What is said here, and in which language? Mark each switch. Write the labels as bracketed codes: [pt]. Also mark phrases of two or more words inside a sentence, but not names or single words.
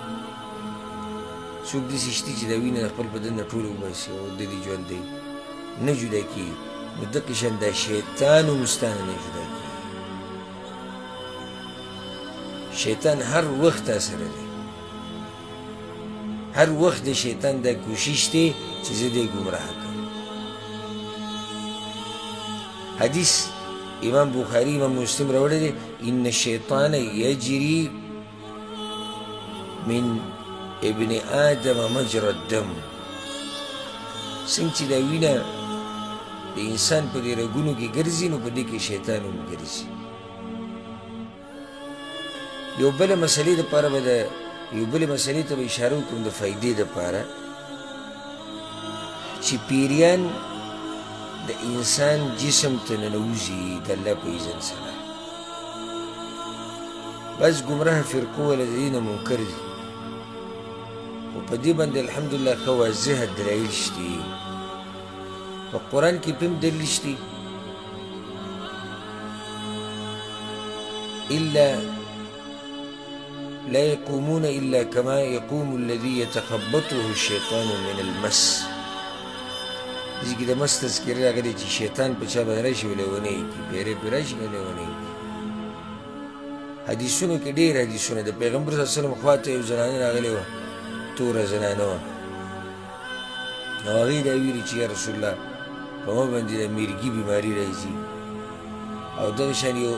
[ps] څوک داسې شته چې دا وینه د خپل بدن نه ټوله وباسي او د دې ژوند دی نه جدا کېږي نو دغه شان دا شیطان هم ستا نه جدا کېږي شیطان هر وخت تا سره دی هر وخت د شیطان دا کوشش دی چې زه دې ګمراه کړم حدیث امام بخاری امام مسلم راوړی دی [ar] ان الشیطان یجری من ابن آدم مجرى الدم [ps] څنګه چې دا وینه د انسان په دې رګونو کې ګرځي نو په دې کې شیطان هم ګرځي یو بله مسلې دپاره به یو بلې مسلې ته به اشاره وکړم د فایدې دپاره چې پیریان د انسان جسم ته ننوځي د الله په اذن سره بس ګمراه فرقو وله د دې نه منکر دي خو په دې باندې الحمدلله ښه واضحه دلایل شتي په قرآن کې پم دلیل شتي [ar] إلا لا يقومون إلا كما يقوم الذي يتخبطه الشيطان من المس [ps] دې کې د مس تذکرې راغلې چې شیطان په چا باندې راشي و لیونی کړي پیرې پرې راشي و لیونی کړي حدیثونو کې ډېر حدیثونه د پیغمبر [ar] صلی الله علیه وسلم [ps] خوا ته یو زنانه راغلې وه توره زنانه وه نو هغې دا ویلي چې [ar] یا رسول الله [ps] په ما باندې د میرګي بیماري راځي او دغه شان